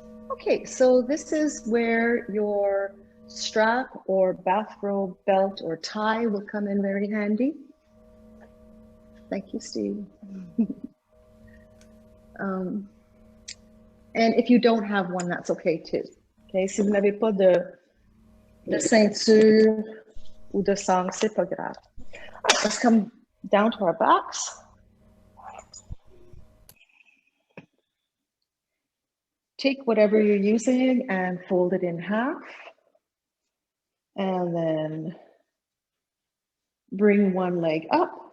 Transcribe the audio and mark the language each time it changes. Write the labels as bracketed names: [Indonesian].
[English] Okay, so this is where your strap or bathrobe, belt, or tie will come in very handy. Thank you, Steve. And if you don't have one, that's okay too. [French] Okay, si vous n'avez pas de ceinture ou de sangle, c'est pas grave. [English] Let's come down to our backs. Take whatever you're using and fold it in half. And then bring one leg up.